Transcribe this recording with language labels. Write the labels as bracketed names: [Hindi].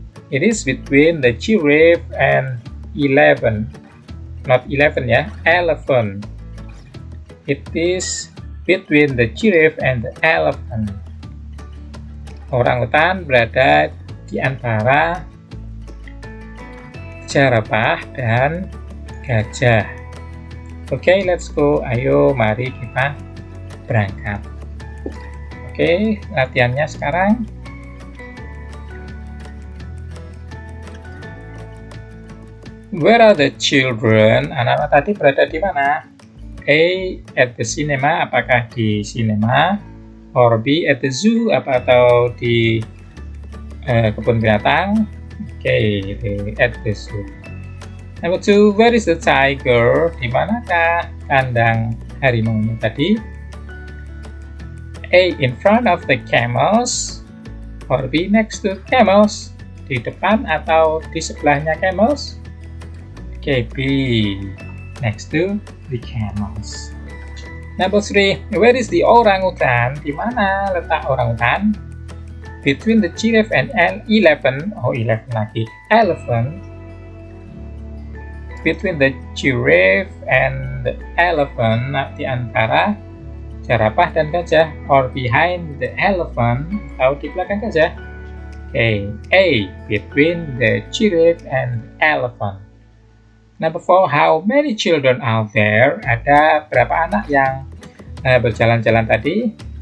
[English] It is between the giraffe and 11. Not 11 ya, elephant. It is between the giraffe and the elephant. [Indonesian] Orangutan berada di antara jerapah dan gajah. Oke, [English] let's go. [Indonesian] Ayo, mari kita berangkat. Oke, latihannya sekarang. [English] Where are the children? [Indonesian] Anak-anak tadi berada di mana? [English] A, at the cinema, [Indonesian] apakah di sinema? Or B, [English] at the zoo, [Indonesian] atau di kebun binatang? [English] Okay, at the zoo. Number 2, where is the tiger? [Indonesian] Di manakah kandang harimau tadi? [English] A, in front of the camels. Or B, next to camels. [Indonesian] Di depan atau di sebelahnya camels? [English] Okay, B, next to the camels. Number 3, where is the orangutan? [Indonesian] Di mana letak orangutan? [English] Between the giraffe and 11, oh 11 lagi, elephant. Between the giraffe and the elephant, [Indonesian] di antara jerapah dan gajah, [English] or behind the elephant, [Indonesian] atau di belakang gajah. [English] Okay, A, between the giraffe and the elephant. Number 4, how many children are there? [Indonesian] Ada berapa anak yang berjalan-jalan tadi?